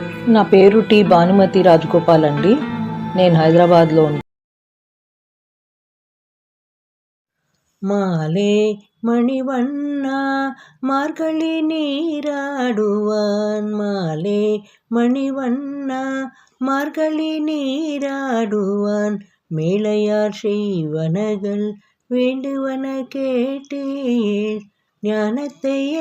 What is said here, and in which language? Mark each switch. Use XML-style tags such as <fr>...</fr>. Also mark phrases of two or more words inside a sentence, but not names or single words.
<te>నా పేరు టి భానుమతి రాజగోపాల్ అండి. నేను హైదరాబాద్లో ఉంటాను.</te> <ta>மாலே மணிவண்ணா மார்கழி நீராடுவான், மாலே மணிவண்ணா மார்கழி நீராடுவான், மேலையார் செய்வனகள் வேண்டுவன கேட்டேன், ஞானத்தை</ta>